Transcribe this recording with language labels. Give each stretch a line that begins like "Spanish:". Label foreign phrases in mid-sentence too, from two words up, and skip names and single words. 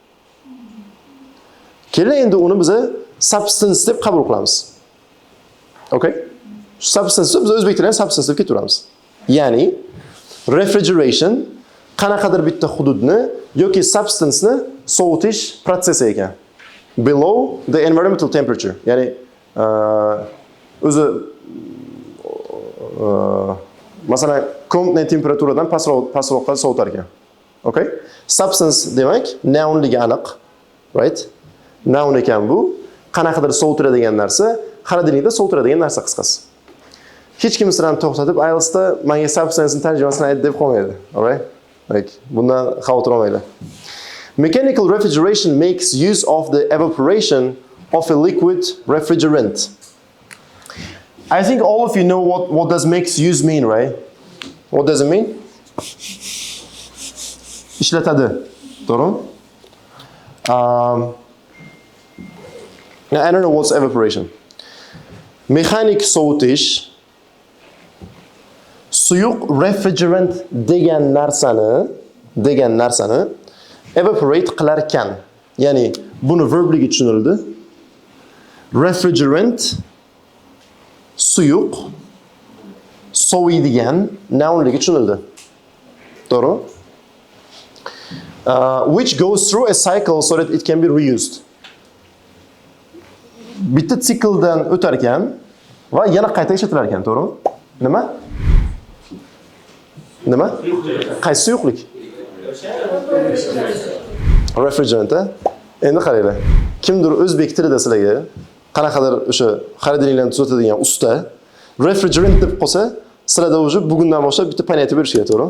Uzbek: Keling endi uni biz substance deb qabul qilamiz. Okay? Substance biz o'zbek tilida substance deb ketaveramiz. Ya'ni refrigeration qanaqadir bitta hududni yoki substance'ni sovutish protsessi ekan.
English: Below the environmental temperature.
Uzbek: Ya'ni o'zi masalan komnatning temperaturadan pastroqqa sovutar ekan. Okay? Substance demak nounligi aniq, right? Noun ekan bu. Qanaqadir sovutiradigan narsa, xolodilnikda sovutiradigan narsa qisqasi. Hech kim sizlarni to'xtatib IELTSda menga substance'ning tarjimasini ayt deb qolmaydi.
English: All right?
Uzbek: Like bundan xavotir olmanglar.
English: Mechanical refrigeration makes use of the evaporation of a liquid refrigerant. I think all of you know what does makes use mean, right? What does it mean?
Uzbek: Ishlatadi. To'g'rimi?
English: Now, I don't know what's evaporation.
Uzbek: Mexanik sovutish suyuq refrigerant degan narsani evaporate qilar ekan. Ya'ni buni verbligi tushunildi. Refrigerant suyuq soviydigan nounligi tushunildi. To'g'ri?
English: Which goes through a cycle so that it can be reused.
Uzbek: Bitta sikldan o'tar ekan va yana qayta ishlatilar ekan, to'g'rimi? Nima? Nima? Qaysi suyuqlik? Refrigerant. Endi qaranglar. Kimdir o'zbek tilida sizlarga qanaqadir o'sha xolodilniklarni tuzatadigan usta refrigerant deb qolsa, sizlarda o'sha bugundan boshlab bitta понятие berish kerak, to'g'rimi?